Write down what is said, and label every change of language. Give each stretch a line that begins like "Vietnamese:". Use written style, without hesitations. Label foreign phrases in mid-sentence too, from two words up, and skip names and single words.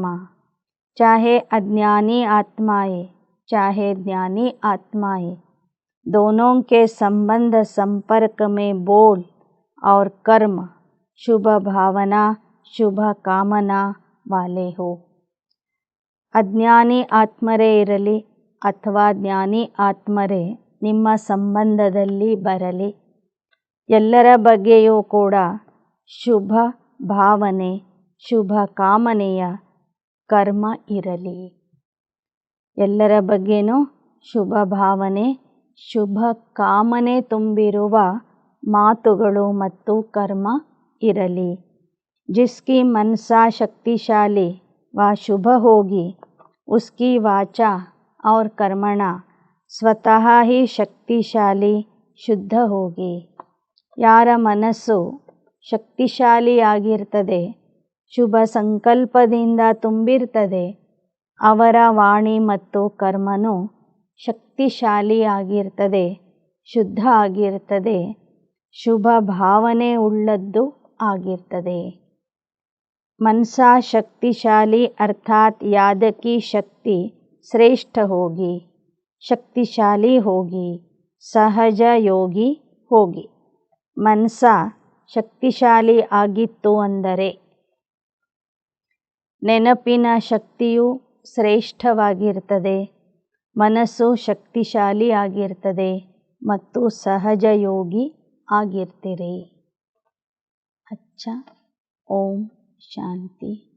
Hindi: चाहे अज्ञानी आत्माएं चाहे ज्ञानी आत्माएं दोनों के संबंध संपर्क में बोल और कर्म शुभ भावना शुभ कामना वाले हो.
Kannada: ಅಜ್ಞಾನಿ ಆತ್ಮರೇ ಇರಲಿ ಅಥವಾ ಜ್ಞಾನಿ ಆತ್ಮರೇ ನಿಮ್ಮ ಸಂಬಂಧದಲ್ಲಿ ಬರಲಿ, ಎಲ್ಲರ ಬಗ್ಗೆಯೂ ಕೂಡ ಶುಭ ಭಾವನೆ ಶುಭ ಕಾಮನೆಯ ಕರ್ಮ ಇರಲಿ. ಎಲ್ಲರ ಬಗ್ಗೆನೂ ಶುಭ ಭಾವನೆ ಶುಭ ಕಾಮನೆ ತುಂಬಿರುವ ಮಾತುಗಳು ಮತ್ತು ಕರ್ಮ ಇರಲಿ.
Hindi: जिसकी मनसा शक्तिशाली व शुभ होगी उसकी वाचा और कर्मणा स्वतः ही शक्तिशाली शुद्ध होगी.
Kannada: ಯಾರ ಮನಸ್ಸು ಶಕ್ತಿಶಾಲಿಯಾಗಿರ್ತದೆ, ಶುಭ ಸಂಕಲ್ಪದಿಂದ ತುಂಬಿರ್ತದೆ, ಅವರ ವಾಣಿ ಮತ್ತು ಕರ್ಮನೂ ಶಕ್ತಿಶಾಲಿಯಾಗಿರ್ತದೆ, ಶುದ್ಧ ಆಗಿರ್ತದೆ, ಶುಭ ಭಾವನೆ ಉಳ್ಳದ್ದು ಆಗಿರ್ತದೆ.
Hindi: मनसा शक्तिशाली अर्थात याद की शक्ति श्रेष्ठ होगी, शक्तिशाली होगी, सहज योगी होगी.
Kannada: मनसा ಶಕ್ತಿಶಾಲಿ ಆಗಿತ್ತು ಅಂದರೆ ನೆನಪಿನ ಶಕ್ತಿಯು ಶ್ರೇಷ್ಠವಾಗಿರ್ತದೆ, ಮನಸ್ಸು ಶಕ್ತಿಶಾಲಿ ಆಗಿರ್ತದೆ ಮತ್ತು ಸಹಜ ಯೋಗಿ ಆಗಿರ್ತೀರಿ. ಅಚ್ಚಾ. ಓಂ ಶಾಂತಿ.